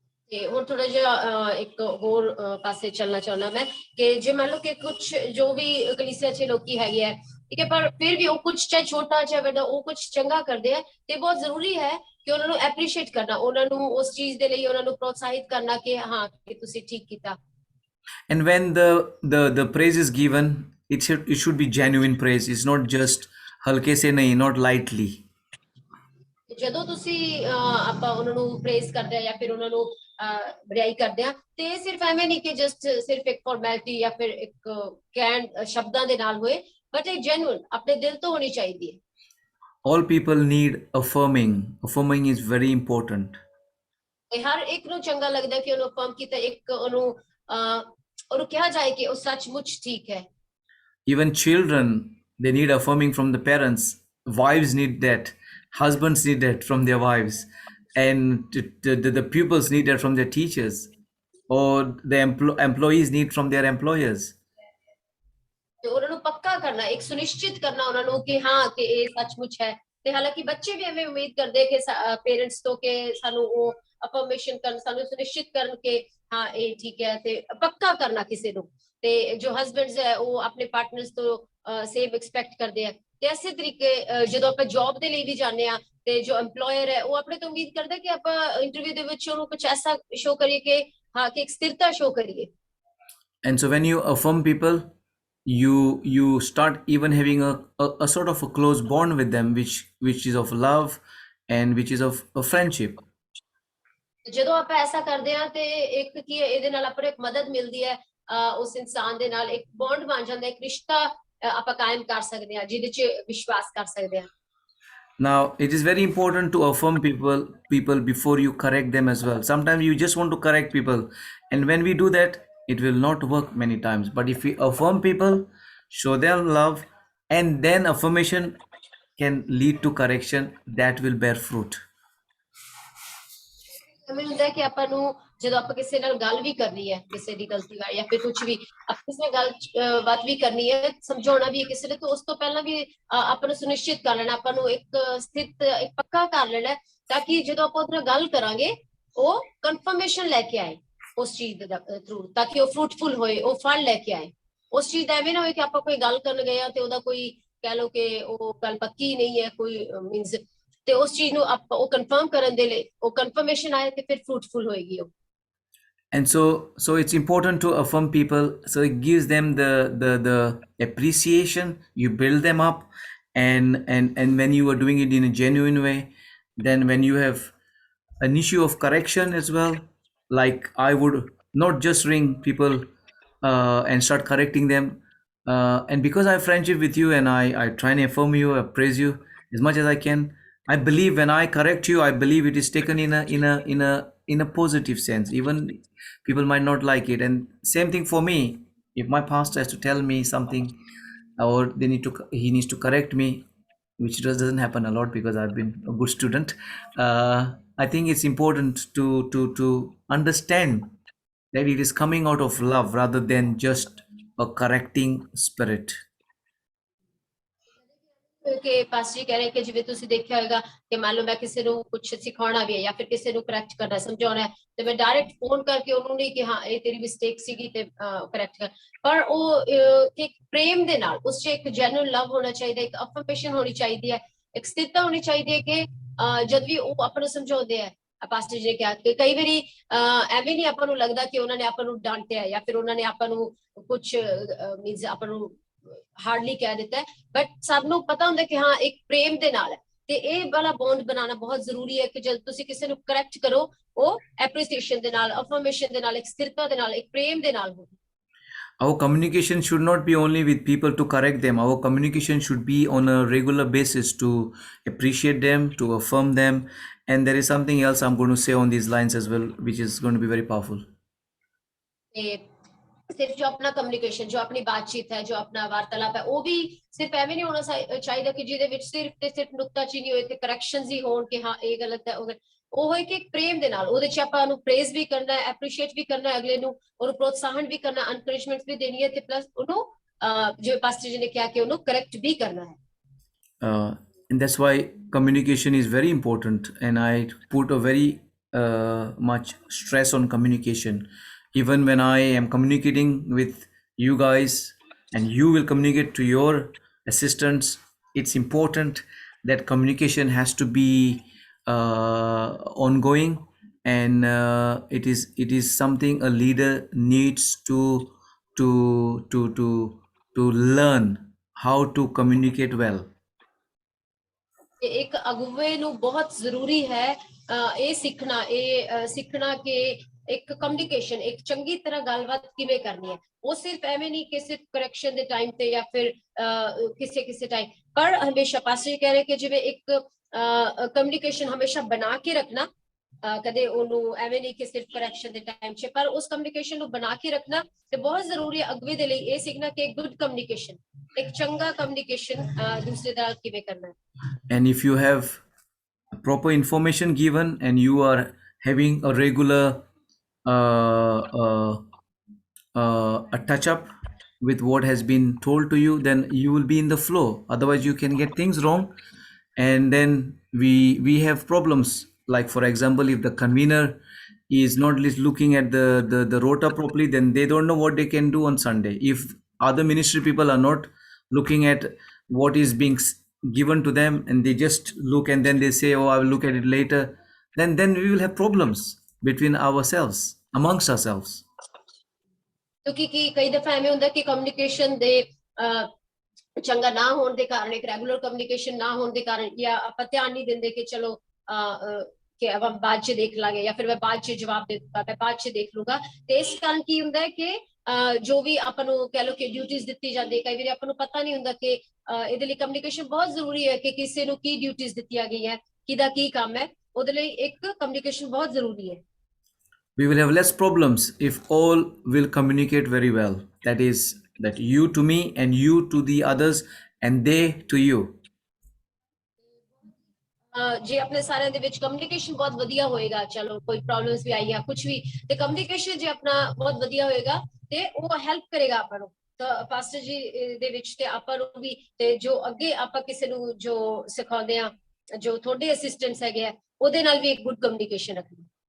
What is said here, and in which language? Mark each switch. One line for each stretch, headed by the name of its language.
Punjabi: ਤੇ ਹੁਣ ਥੋੜਾ ਜਿਹਾ ਇੱਕ ਹੋਰ ਪਾਸੇ ਚੱਲਣਾ ਚਾਹੁੰਦਾ ਮੈਂ, ਕਿ ਜੇ ਮੰਨ ਲਓ ਕਿ ਕੁਝ ਜੋ ਵੀ ਕਲੀਸਿਆ 'ਚ ਲੋਕੀ ਹੈਗੇ ਆ, ਠੀਕ ਹੈ, ਪਰ ਫਿਰ ਵੀ ਉਹ ਕੁਝ ਚਾਹੇ ਛੋਟਾ ਚਾਹੇ ਵੱਡਾ ਉਹ ਕੁਝ ਚੰਗਾ ਕਰਦੇ ਆ, ਤੇ ਬਹੁਤ ਜ਼ਰੂਰੀ ਹੈ ਕਿ ਉਹਨਾਂ ਨੂੰ ਐਪਰੀਸ਼ੀਏਟ ਕਰਨਾ, ਉਹਨਾਂ ਨੂੰ ਉਸ ਚੀਜ਼ ਦੇ ਲਈ ਉਹਨਾਂ ਨੂੰ ਪ੍ਰੋਤਸਾਹਿਤ ਕਰਨਾ ਕਿ ਹਾਂ ਕਿ ਤੁਸੀਂ ਠੀਕ ਕੀਤਾ।
English: And when the praise is given, it should be genuine praise. It's not just
Hindi: halke se nahi,
English: not lightly.
Punjabi: ਜਦੋਂ ਤੁਸੀਂ ਆਪਾਂ ਉਹਨਾਂ ਨੂੰ ਪ੍ਰੇਜ਼ ਕਰਦੇ ਆ ਜਾਂ ਫਿਰ ਉਹਨਾਂ ਨੂੰ ਬੜਾਈ ਕਰਦੇ ਆ, ਤੇ ਸਿਰਫ ਐਵੇਂ ਨਹੀਂ ਕਿ ਜਸਟ ਸਿਰਫ ਇੱਕ ਫਾਰਮੈਲਿਟੀ ਜਾਂ ਫਿਰ ਇੱਕ ਕਹਿਣ ਸ਼ਬਦਾਂ ਦੇ ਨਾਲ ਹੋਏ, ਬਟ ਇਹ ਜੈਨੂਇਨ ਆਪਣੇ ਦਿਲ ਤੋਂ ਹੋਣੀ ਚਾਹੀਦੀ ਹੈ।
English: All people need affirming. Affirming is very important.
Punjabi: ਤੇ ਹਰ ਇੱਕ ਨੂੰ ਚੰਗਾ ਲੱਗਦਾ ਕਿ ਉਹਨੂੰ ਅਫਰਮ ਕੀਤਾ, ਇੱਕ ਉਹਨੂੰ ਕਿਹਾ ਜਾਏ ਕਿ ਉਹ ਸੱਚਮੁੱਚ ਠੀਕ ਹੈ।
English: Even children, they need affirming from the parents. Wives need that. Husbands need that from their wives. And the pupils need that from their teachers. Or the employees need from their employers.
Punjabi: ਤੇ ਉਹਨਾਂ ਨੂੰ ਪੱਕਾ ਕਰਨਾ, ਇੱਕ ਸੁਨਿਸ਼ਚਿਤ ਕਰਨਾ ਉਹਨਾਂ ਨੂੰ ਕਿ ਹਾਂ ਕਿ ਇਹ ਸੱਚਮੁੱਚ ਹੈ। ਤੇ ਹਾਲਾਂਕਿ ਬੱਚੇ ਵੀ ਐਵੇਂ ਉਮੀਦ ਕਰਦੇ ਕਿ ਪੇਰੈਂਟਸ ਤੋਂ ਕਿ ਸਾਨੂੰ ਉਹ ਅਫਰਮੇਸ਼ਨ ਕਰਨ, ਸਾਨੂੰ ਸੁਨਿਸ਼ਚਿਤ ਕਰਨ ਕਿ ਹਾਂ ਇਹ ਠੀਕ ਹੈ, ਤੇ ਪੱਕਾ ਕਰਨਾ ਕਿਸੇ ਨੂੰ। ਤੇ ਜੋ ਹਸਬੈਂਡਸ ਹੈ ਉਹ ਆਪਣੇ ਪਾਰਟਨਰਸ ਤੋਂ ਸੇਮ ਐਕਸਪੈਕਟ ਕਰਦੇ ਆ। ਤੇ ਇਸੇ ਤਰੀਕੇ ਜਦੋਂ ਆਪਾਂ ਜੌਬ ਦੇ ਲਈ ਵੀ ਜਾਂਦੇ ਆ, ਤੇ ਜੋ EMPLOYER ਹੈ ਉਹ ਆਪਣੇ ਤੋਂ ਉਮੀਦ ਕਰਦਾ ਕਿ ਆਪਾਂ ਇੰਟਰਵਿਊ ਦੇ ਵਿੱਚ ਉਹਨੂੰ ਕੁਝ ਐਸਾ ਸ਼ੋ ਕਰੀਏ ਕਿ ਹਾਂ ਕਿ ਇੱਕ ਸਥਿਰਤਾ ਸ਼ੋ ਕਰੀਏ।
English: And so when you affirm people, you start even having a sort of a close bond with them, which is of love and which is of a friendship.
Punjabi: ਜਦੋਂ ਆਪਾਂ ਐਸਾ ਕਰਦੇ ਆ ਤੇ ਇੱਕ ਕੀ ਇਹਦੇ ਨਾਲ ਆਪਾਂ ਨੂੰ ਇੱਕ ਮਦਦ ਮਿਲਦੀ ਹੈ, ਉਸ ਇਨਸਾਨ ਦੇ ਨਾਲ ਇੱਕ ਬੌਂਡ ਬਣ ਜਾਂਦਾ, ਇੱਕ ਰਿਸ਼ਤਾ ਆਪਾਂ ਕਾਇਮ ਕਰ ਸਕਦੇ ਆ ਜਿਹਦੇ 'ਚ ਵਿਸ਼ਵਾਸ ਕਰ ਸਕਦੇ ਆ।
English: Now, it is very important to affirm people before you correct them as well. Sometimes you just want to correct people, and when we do that, it will not work many times. But if we affirm people, show them love, and then affirmation can lead to correction that will bear fruit.
Punjabi: ਮੈਨੂੰ ਹੁੰਦਾ ਕਿ ਆਪਾਂ ਨੂੰ ਜਦੋਂ ਆਪਾਂ ਕਿਸੇ ਨਾਲ ਗੱਲ ਵੀ ਕਰਨੀ ਹੈ, ਕਿਸੇ ਦੀ ਗਲਤੀ ਬਾਰੇ ਜਾਂ ਫਿਰ ਕੁਝ ਵੀ ਆਪਾਂ ਕਿਸੇ ਨਾਲ ਗੱਲ ਬਾਤ ਵੀ ਕਰਨੀ ਹੈ, ਸਮਝਾਉਣਾ ਵੀ ਹੈ ਕਿਸੇ ਨੂੰ, ਤਾਂ ਉਸ ਤੋਂ ਪਹਿਲਾਂ ਵੀ ਆਪਾਂ ਨੂੰ ਸੁਨਿਸ਼ਚਿਤ ਕਰ ਲੈਣਾ, ਆਪਾਂ ਨੂੰ ਇੱਕ ਸਥਿਤ ਇੱਕ ਪੱਕਾ ਕਰ ਲੈਣਾ, ਤਾਂ ਕਿ ਜਦੋਂ ਆਪਾਂ ਉਹਦੇ ਨਾਲ ਗੱਲ ਕਰਾਂਗੇ ਉਹ ਕਨਫਰਮੇਸ਼ਨ ਲੈ ਕੇ ਆਏ ਉਸ ਚੀਜ਼ ਦੇ ਥਰੂ, ਤਾਂ ਕਿ ਉਹ ਫਰੂਟਫੁਲ ਹੋਏ, ਉਹ ਫਲ ਲੈ ਕੇ ਆਏ। ਉਸ ਚੀਜ਼ ਦਾ ਐਵੇਂ ਨਾ ਹੋਏ ਕਿ ਆਪਾਂ ਕੋਈ ਗੱਲ ਕਰਨ ਗਏ ਆ ਤੇ ਉਹਦਾ ਕੋਈ ਕਹਿ ਲਓ ਕਿ ਉਹ ਗੱਲ ਪੱਕੀ ਨਹੀਂ ਹੈ, ਕੋਈ ਮੀਨਸ, ਤੇ ਉਸ ਚੀਜ਼ ਨੂੰ ਆਪਾਂ ਉਹ ਕਨਫਰਮ ਕਰਨ ਦੇ ਲਈ ਉਹ ਕਨਫਰਮੇਸ਼ਨ ਆਏ ਤੇ ਫਿਰ ਫਰੂਟਫੁਲ ਹੋਏਗੀ ਉਹ।
English: And so it's important to affirm people, so it gives them the appreciation. You build them up, and when you are doing it in a genuine way, then when you have an issue of correction as well, like I would not just ring people and start correcting them, and because I have friendship with you and I try and affirm you, I praise you as much as I can. I believe when I correct you, I believe it is taken in a positive sense. Even people might not like it, and same thing for me. If my pastor has to tell me something, or he needs to correct me, which doesn't happen a lot because I've been a good student. I think it's important to understand that it is coming out of love rather than just a correcting spirit.
Punjabi: ਕਿ pastor ਕਹਿ ਰਹੇ ਕਿ ਜਿਵੇਂ ਤੁਸੀਂ ਦੇਖਿਆ ਹੋਵੇਗਾ ਕਿ ਮੰਨ ਲਓ ਮੈਂ ਕਿਸੇ ਨੂੰ ਕੁਝ ਸਿਖਾਉਣਾ ਵੀ ਹੈ ਜਾਂ ਫਿਰ ਕਿਸੇ ਨੂੰ ਕਰੈਕਟ ਕਰਨਾ, ਸਮਝਾਉਣਾ ਹੈ, ਤੇ ਮੈਂ ਡਾਇਰੈਕਟ ਫੋਨ ਕਰਕੇ ਉਹਨੂੰ ਨਹੀਂ ਕਿ ਹਾਂ ਇਹ ਤੇਰੀ ਮਿਸਟੇਕ ਸੀਗੀ ਤੇ ਕਰੈਕਟ ਕਰ, ਪਰ ਉਹ ਕਿ ਪ੍ਰੇਮ ਦੇ ਨਾਲ ਉਸ 'ਚ ਇੱਕ ਜੈਨੂਇਨ ਲਵ ਹੋਣਾ ਚਾਹੀਦਾ, ਇੱਕ ਅਫਰਮੇਸ਼ਨ ਹੋਣੀ ਚਾਹੀਦੀ ਹੈ, ਇੱਕ ਸਥਿਰਤਾ ਹੋਣੀ ਚਾਹੀਦੀ ਹੈ ਕਿ ਜਦ ਵੀ ਉਹ ਆਪਾਂ ਨੂੰ ਸਮਝਾਉਂਦੇ ਆ। ਪਾਸਟਰ ਜੀ ਨੇ ਕਿਹਾ ਕਿ ਕਈ ਵਾਰੀ ਐਵੇਂ ਨਹੀਂ ਆਪਾਂ ਨੂੰ ਲੱਗਦਾ ਕਿ ਉਹਨਾਂ ਨੇ ਆਪਾਂ ਨੂੰ ਡਾਂਟਿਆ ਜਾਂ ਫਿਰ ਉਹਨਾਂ ਨੇ ਆਪਾਂ ਨੂੰ ਕੁਝ ਮੀਨਸ ਆਪਾਂ ਨੂੰ ਹਾਰਡਲੀ ਕਹਿ ਦਿੱਤਾ, ਬਟ ਸਭ ਨੂੰ ਪਤਾ ਹੁੰਦਾ ਕਿ ਹਾਂ ਇੱਕ ਪ੍ਰੇਮ ਦੇ ਨਾਲ ਹੈ। ਤੇ ਇਹ ਵਾਲਾ ਬੌਂਡ ਬਣਾਉਣਾ ਬਹੁਤ ਜ਼ਰੂਰੀ ਹੈ ਕਿ ਜਦ ਤੁਸੀਂ ਕਿਸੇ ਨੂੰ ਕਰੈਕਟ ਕਰੋ ਉਹ ਐਪਰੀਸੀਏਸ਼ਨ ਦੇ ਨਾਲ, ਅਫਰਮੇਸ਼ਨ ਦੇ ਨਾਲ, ਇੱਕ ਸਥਿਰਤਾ ਦੇ ਨਾਲ, ਇੱਕ ਪ੍ਰੇਮ ਦੇ ਨਾਲ ਹੋਵੇ।
English: Our communication should not be only with people to correct them. Our communication should be on a regular basis to appreciate them, to affirm them. And there is something else I'm going to say on these lines as well, which is going to be very powerful.
Punjabi: ਤੇ ਸਿਰਫ ਜੋ ਆਪਣਾ communication, ਜੋ ਆਪਣੀ ਬਾਤਚੀਤ ਹੈ, ਜੋ ਆਪਣਾ ਵਾਰਤਾਲਾਪ ਹੈ, ਉਹ ਵੀ ਸਿਰਫ ਐਵੇਂ ਨਹੀਂ ਹੋਣਾ ਚਾਹੀਦਾ ਕਿ ਜਿਹਦੇ ਵਿੱਚ ਸਿਰਫ ਤੇ ਸਿਰਫ ਨੁਕਤਾਚੀਨੀ ਹੋਏ ਤੇ ਕਰੈਕਸ਼ਨਸ ਹੀ ਹੋਣ ਕਿ ਹਾਂ ਇਹ ਗਲਤ ਹੈ ਉਹ ਹੋਏ ਕਿ ਇੱਕ ਪ੍ਰੇਮ ਦੇ ਨਾਲ ਉਹਦੇ ਚ ਆਪਾਂ ਨੂੰ ਪ੍ਰੇਜ਼ ਵੀ ਕਰਨਾ ਹੈ, ਐਪਰੀਸ਼ੀਏਟ ਵੀ ਕਰਨਾ ਹੈ, ਅਗਲੇ ਨੂੰ ਉਹਨੂੰ ਪ੍ਰੋਤਸਾਹਨ ਵੀ ਕਰਨਾ, ਐਨਕਰੇਜਮੈਂਟ ਵੀ ਦੇਣੀ ਹੈ ਤੇ ਪਲੱਸ ਉਹਨੂੰ ਜਿਵੇਂ ਪਾਸਟਰ ਜੀ ਨੇ ਕਿਹਾ ਕਿ ਉਹਨੂੰ ਕਰੈਕਟ ਵੀ ਕਰਨਾ ਹੈ।
English: And that's why communication is very important, and I put a very much stress on communication. Even when I am communicating with you guys and you will communicate to your assistants, it's important that communication has to be ongoing, and it is something a leader needs to to learn how to communicate well.
Punjabi: ਇੱਕ ਅਗੁਵੇ ਨੂੰ ਬਹੁਤ ਜ਼ਰੂਰੀ ਹੈ ਇਹ ਸਿੱਖਣਾ ਕਿ ਇੱਕ communication, ਇੱਕ ਚੰਗੀ ਤਰ੍ਹਾਂ ਗੱਲਬਾਤ ਕਿਵੇਂ ਕਰਨੀ ਹੈ। ਉਹ ਸਿਰਫ ਐਵੇਂ ਨਹੀਂ ਕਿ ਸਿਰਫ ਕਰੈਕਸ਼ਨ ਦੇ ਟਾਈਮ ਤੇ ਜਾਂ ਫਿਰ ਕਿਸੇ ਟਾਈਮ, ਪਰ ਹਮੇਸ਼ਾ ਪਾਸਟਰ ਜੀ ਕਹਿ ਰਹੇ ਕਿ ਜਿਵੇਂ ਇੱਕ ਕਮਿਊਨੀਕੇਸ਼ਨ ਹਮੇਸ਼ਾ ਬਣਾ ਕੇ ਰੱਖਣਾ, ਕਦੇ ਉਹਨੂੰ ਐਵੇਂ ਨਹੀਂ ਕਿ ਸਿਰਫ ਕਰੈਕਸ਼ਨ ਦੇ ਟਾਈਮ 'ਚ, ਪਰ ਉਸ ਕਮਿਊਨੀਕੇਸ਼ਨ ਨੂੰ ਬਣਾ ਕੇ ਰੱਖਣਾ ਤੇ ਬਹੁਤ ਜ਼ਰੂਰੀ ਹੈ ਅਗਵੇ ਦੇ ਲਈ ਇਹ ਸਿੱਖਣਾ ਕਿ ਗੁੱਡ ਕਮਿਊਨੀਕੇਸ਼ਨ, ਇੱਕ ਚੰਗਾ ਕਮਿਊਨੀਕੇਸ਼ਨ ਦੂਸਰੇ ਨਾਲ ਕਿਵੇਂ ਕਰਨਾ ਹੈ।
English: And if you have proper information given and you are having a regular a touch up with what has been told to you, then you will be in the flow. Otherwise you can get things wrong, and then we have problems. Like for example, if the convener is not looking at the rota properly, then they don't know what they can do on Sunday. If other ministry people are not looking at what is being given to them and they just look and then they say, oh, I will look at it later, then we will have problems between ourselves, amongst ourselves.
Punjabi: ਕਿਉਂਕਿ ਕਈ ਦਫਾ ਐਵੇਂ ਹੁੰਦਾ ਕਿ communication ਦੇ ਚੰਗਾ ਨਾ ਹੋਣ ਦੇ ਕਾਰਨ, ਇੱਕ ਰੈਗੂਲਰ ਕਮਿਊਨੀਕੇਸ਼ਨ ਨਾ ਹੋਣ ਦੇ ਕਾਰਨ, ਜਾਂ ਆਪਾਂ ਧਿਆਨ ਨਹੀਂ ਦਿੰਦੇ ਕਿ ਚਲੋ ਕਿ ਆਪਾਂ ਬਾਅਦ ਚ ਦੇਖ ਲਾਂਗੇ ਜਾਂ ਫਿਰ ਮੈਂ ਬਾਅਦ ਚ ਜਵਾਬ ਦੇ ਦੂੰਗਾ, ਮੈਂ ਬਾਅਦ ਚ ਦੇਖ ਲੂੰਗਾ। ਤੇ ਇਸ ਕਾਰਨ ਕੀ ਹੁੰਦਾ ਹੈ ਕਿ ਜੋ ਵੀ ਆਪਾਂ ਨੂੰ ਕਹਿ ਲਓ ਕਿ ਡਿਊਟੀਜ਼ ਦਿੱਤੀ ਜਾਂਦੀ, ਕਈ ਵਾਰੀ ਆਪਾਂ ਨੂੰ ਪਤਾ ਨਹੀਂ ਹੁੰਦਾ ਕਿ ਇਹਦੇ ਲਈ ਕਮਿਊਨੀਕੇਸ਼ਨ ਬਹੁਤ ਜ਼ਰੂਰੀ ਹੈ ਕਿ ਕਿਸੇ ਨੂੰ ਕੀ ਡਿਊਟੀਜ਼ ਦਿੱਤੀਆਂ ਗਈਆਂ, ਕਿਹਦਾ ਕੀ ਕੰਮ ਹੈ, ਉਹਦੇ ਲਈ ਇੱਕ ਕਮਿਊਨੀਕੇਸ਼ਨ ਬਹੁਤ ਜ਼ਰੂਰੀ ਹੈ।
English: We will have less problems if all will communicate very well. That is, that you to me and you to the others and they to you.
Punjabi: ਜੇ ਆਪਣੇ ਸਾਰਿਆਂ ਦੇ ਵਿੱਚ ਕਮਿਊਨੀਕੇਸ਼ਨ ਬਹੁਤ ਵਧੀਆ ਹੋਏਗਾ, ਚਲੋ ਕੋਈ ਪ੍ਰੋਬਲਮਸ ਵੀ ਆਈ ਆ ਕੁਝ ਵੀ, ਤੇ ਕਮਿਊਨੀਕੇਸ਼ਨ ਜੇ ਆਪਣਾ ਬਹੁਤ ਵਧੀਆ ਹੋਏਗਾ ਤੇ ਉਹ ਹੈਲਪ ਕਰੇਗਾ ਆਪਾਂ ਨੂੰ। ਤਾਂ ਪਾਸਟਰ ਜੀ ਦੇ ਵਿੱਚ ਤੇ ਆਪਾਂ ਨੂੰ ਵੀ, ਤੇ ਜੋ ਅੱਗੇ ਆਪਾਂ ਕਿਸੇ ਨੂੰ ਜੋ ਸਿਖਾਉਂਦੇ ਆ, ਜੋ ਤੁਹਾਡੇ ਅਸਿਸਟੈਂਟਸ ਹੈਗੇ ਆ, ਉਹਦੇ ਨਾਲ ਵੀ ਇੱਕ ਗੁੱਡ ਕਮਿਊਨੀਕੇਸ਼ਨ ਰੱਖਣਾ।